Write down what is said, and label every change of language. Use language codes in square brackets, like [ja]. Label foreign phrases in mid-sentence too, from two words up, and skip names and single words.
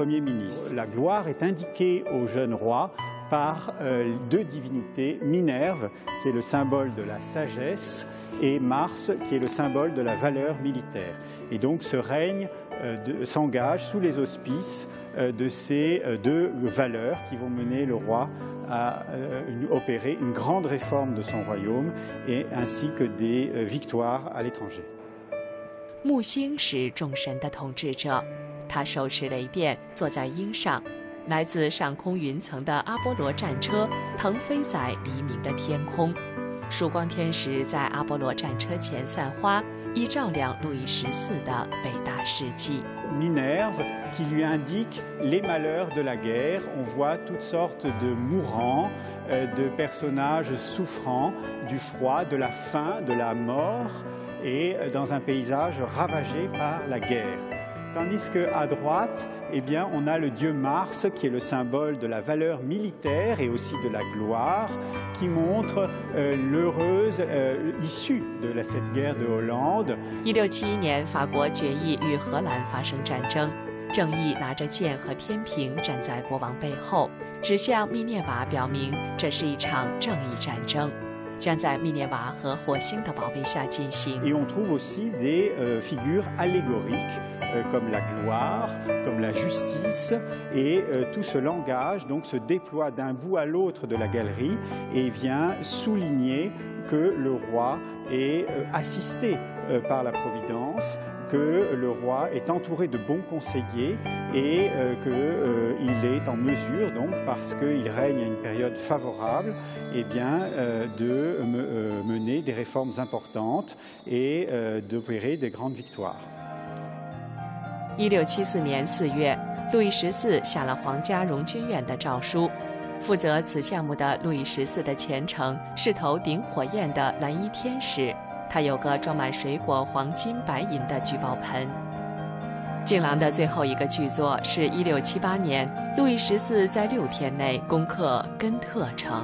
[fr] La gloire est indiquée au jeune roi par deux divinités, Minerve, qui est le symbole de la sagesse, et Mars, qui est le symbole de la valeur militaire. Et donc ce règne s'engage sous les auspices de ces deux valeurs qui vont mener le roi à opérer une grande réforme de son royaume et ainsi que des victoires à l'étranger. [zh] 木星是众神的统治者，他手持雷电，坐在鹰上。来自上空云层的阿波罗战车腾飞在黎明的天空，曙光天使在阿波罗战车前散花，以照亮路易14的伟大事迹。 [fr] Minerve qui lui indique les malheurs de la guerre. On voit toutes sortes de mourants, de personnages souffrant du froid, de la faim, de la mort, et dans un paysage ravagé par la guerre. Tandis qu'à droite, eh bien, on a le dieu Mars, qui est le symbole de la valeur militaire et aussi de la gloire, qui montre l'heureuse issue de cette guerre de Hollande. [zh] 1671 年，法国决议与荷兰发生战争，正义拿着剑和天平站在国王背后，指向密涅瓦，表明这是一场正义战争。将在密涅瓦和火星的保卫下进行。 [fr] Et on trouve aussi des figures allégoriques comme la gloire, comme la justice, et tout ce langage donc se déploie d'un bout à l'autre de la galerie et vient souligner que le roi est assisté par la Providence, que le roi est entouré de bons conseillers et qu'il est en mesure, donc, parce qu'il règne à une période favorable, eh bien, de mener des réformes importantes et d'opérer des grandes victoires. [zh] 1674 年4月，路易14下了皇家荣军院的诏书。负责此项目的路易14的前程是头顶火焰的蓝衣天使。他有个装满水果、黄金、白银的聚宝盆。敬郎的最后一个剧作是1678年，路易14在6天内攻克根特城。